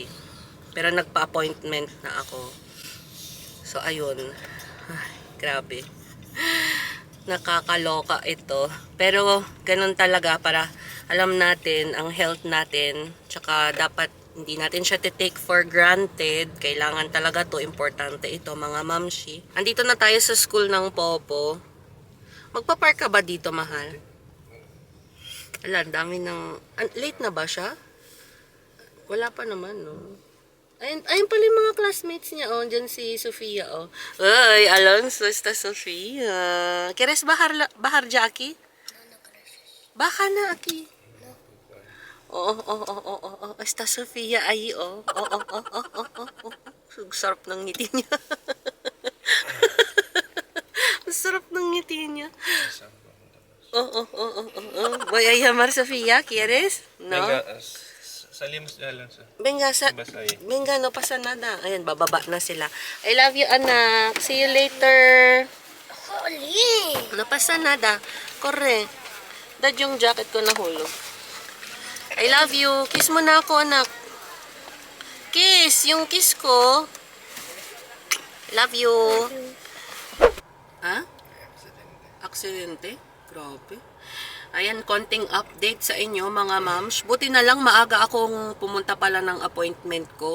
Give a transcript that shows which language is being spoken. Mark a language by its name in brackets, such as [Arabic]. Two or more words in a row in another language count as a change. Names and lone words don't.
[Filipino] Pero nagpa-appointment na ako. So, ayun. Ay, grabe. Nakakaloka ito. Pero, ganun talaga para alam natin ang health natin, tsaka dapat hindi natin siya [English] take for granted. [Filipino] Kailangan talaga to, importante ito, mga mamshi. Andito na tayo sa school ng Popo. Magpa-park ka ba dito, mahal? Ala, dami ng... late na ba siya? Wala pa naman, no? Ayun pala yung mga classmates niya, oh. Diyan si Sofia, oh. Ay, [Spanish] Alonso, esta Sofia. ¿Quieres bajar ya aquí? Baja na aquí. [Filipino] Oo. Esta Sofia ay, oh. Oo. Sarap ng ngiti niya. Sarap ng ngiti niya. Oo. [Spanish] Voy a llamar Sofia, ¿quieres? No? [Filipino] Salimos na lang sa... [Spanish] Venga, no pasa nada. [Filipino] Ayan, bababa na sila. [English] I love you, anak. See you later. Holy! [Spanish] No pasa nada. Corre. [Filipino] Dad, yung jacket ko nahulog. [English] I love you. [Filipino] Kiss mo na ako, anak. Kiss. Yung kiss ko. [English] Love you. [Filipino] Ha? Aksidente? Grabe. Ayan, konting update sa inyo, mga moms. Buti na lang maaga akong pumunta pala ng appointment ko.